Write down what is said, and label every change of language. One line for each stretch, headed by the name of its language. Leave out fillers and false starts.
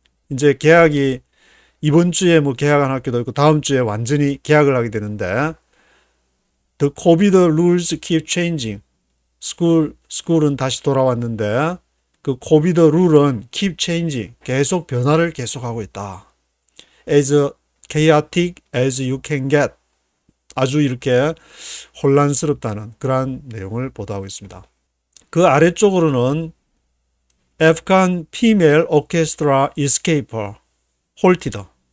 Korean: 이제 개학이 이번 주에 뭐 개학한 학교도 있고 다음 주에 완전히 개학을 하게 되는데
English: The COVID rules keep changing.
Korean: 스쿨은 다시 돌아왔는데 그 COVID 룰은
English: keep changing.
Korean: 계속 변화를 계속하고 있다.
English: As chaotic as you can get.
Korean: 아주 이렇게 혼란스럽다는 그러한 내용을 보도하고 있습니다. 그 아래쪽으로는
English: Afghan female orchestra escaper halted.